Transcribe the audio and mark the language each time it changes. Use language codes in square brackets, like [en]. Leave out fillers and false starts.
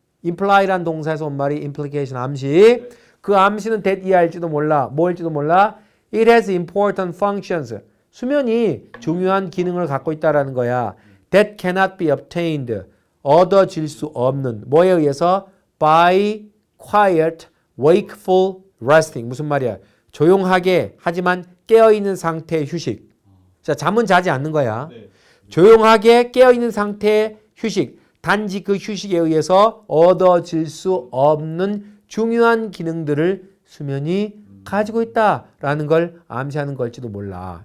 [ko] imply란 동사에서 온 말이 implication 암시. 그 암시는 that 이하일지도 몰라. 뭐일지도 몰라. [en] It has important functions. [ko] 수면이 중요한 기능을 갖고 있다라는 거야. [en] That cannot be obtained. [ko] 얻어질 수 없는. 뭐에 의해서? [en] By quiet, wakeful resting. [ko] 무슨 말이야? 조용하게 하지만 깨어있는 상태의 휴식. 자, 잠은 자지 않는 거야. 조용하게 깨어있는 상태의 휴식. 단지 그 휴식에 의해서 얻어질 수 없는 중요한 기능들을 수면이 가지고 있다라는 걸 암시하는 걸지도 몰라.